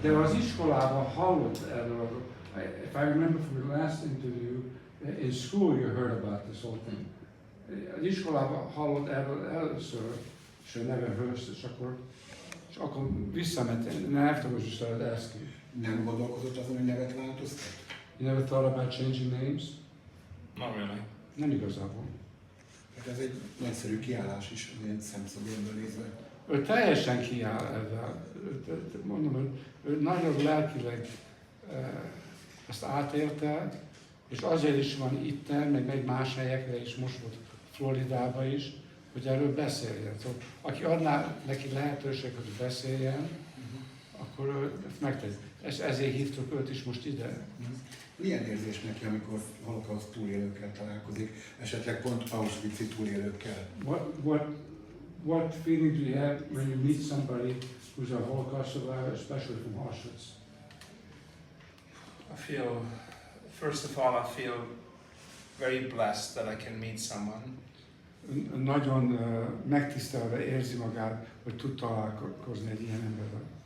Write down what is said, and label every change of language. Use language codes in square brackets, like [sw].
[hu] De az iskolában hallott erről. [en] If I remember from the last interview, in school you heard about this whole thing. [hu] Az iskolában hallott erről először, és a neve Höss, és akkor visszament, [en] and afterwards you started asking. [hu] Nem gondolkozott azon, hogy nevet változtat? [en] You never thought about changing names? Not really. [hu] Nem igazából. Hát ez egy nagyszerű kiállás is, ilyen szemszögből nézve. Ő teljesen kiáll ezzel. Mondom, hogy ő nagyon lelkileg ezt átélte, és azért is van itten, meg más helyekre is, most volt Floridában is, hogy erről beszéljen. Szóval, aki adná neki lehetőséget, hogy beszéljen, akkor ő ezt megteszi. És ezért hívtuk őt is most ide. Milyen érzés neki, amikor holokauszt túlélőkkel találkozik, esetleg pont auschwitzi túlélőkkel? [en] What feeling do you have when you meet somebody who's a Holocaust survivor, especially from Auschwitz? First of all, I feel very blessed that I can meet someone. [hu] Nagyon megtisztelve érzi magát, hogy tud találkozni egy ilyen emberrel.